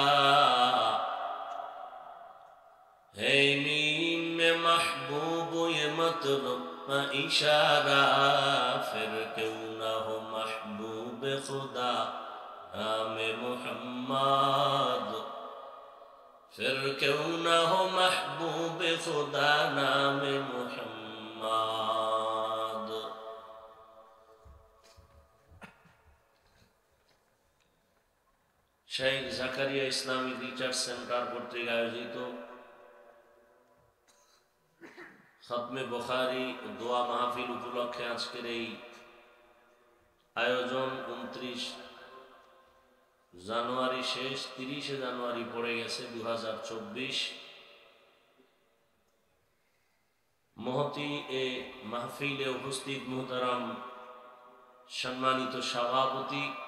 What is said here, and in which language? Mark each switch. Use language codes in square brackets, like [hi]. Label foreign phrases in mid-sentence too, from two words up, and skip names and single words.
[ur] ہے میم میں محبوب یہ مطلب کا اشارہ پھر کیوں نہ ہو محبوب خدا نام محمد پھر کیوں نہ ہو محبوب خدا نام [bn] محمد শেখ জাকারিয়া ইসলামিক রিসার্চ সেন্টার কর্তৃক আয়োজিত খতমে বুখারী ও দোয়া মাহফিল উপলক্ষে আজকের এই আয়োজন 29 জানুয়ারি শেষ 30 জানুয়ারি পড়ে গেছে 2024 মহতি এ মাহফিলে উপস্থিত মুহতারাম সম্মানিত সভাপতি